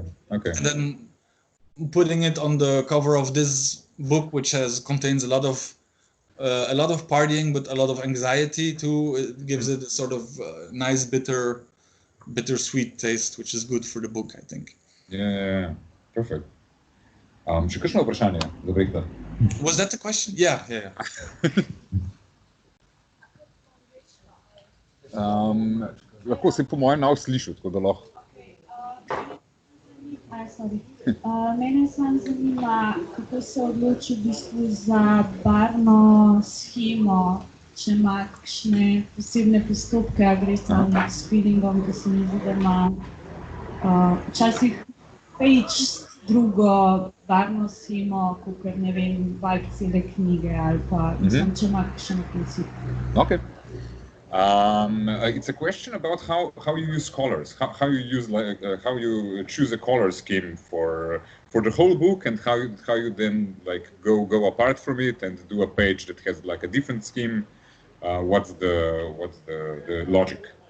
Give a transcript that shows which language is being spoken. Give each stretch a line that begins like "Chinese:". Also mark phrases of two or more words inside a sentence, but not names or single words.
English: And then putting it on the cover of this book, which contains a lot of partying, but a lot of anxiety too. It gives it a sort of nice bittersweet taste, which is good for the book, I think. Yeah, perfect.
Slovenian: Še kakšno vprašanje za Brechta?
English: Was that the question? Yeah.
Slovenian: Lahko se po mojem nav slišal, tako da lahko. Mene samo zanima, kako se odloči v bistvu za barvno shemo, če ima kakšne posebne postopke, a gre samo s feelingom, da se mi zdi, da ima včasih drugo barvno shemo, kakor, ne vem, valj cele knjige ali pa mislim, če ima kakšen princip.
English: Okay. It's a question about how you use colors, how you use how you choose a color scheme for the whole book, and how you then like go apart from it and do a page that has like a different scheme. What's the logic?